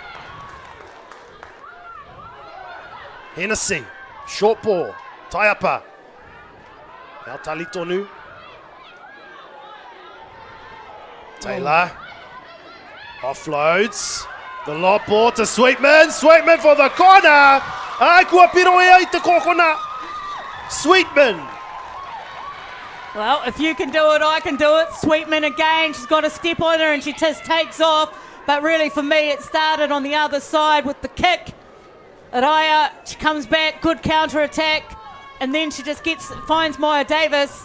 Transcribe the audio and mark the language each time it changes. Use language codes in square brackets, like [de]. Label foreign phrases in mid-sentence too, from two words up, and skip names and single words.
[en] Hennessy, short ball, Taiapa. Now Talitonu. Taylor offloads the lob ball to Sweetman for the corner. [mi] Ai kua piro e te kokona. Sweetman. [en] Well, if you can do it, I can do it. Sweetman again, she's got a step on her and she just takes off. But really for me, it started on the other side with the kick. Araya, she comes back, good counter attack, and then she just finds Maya Davis.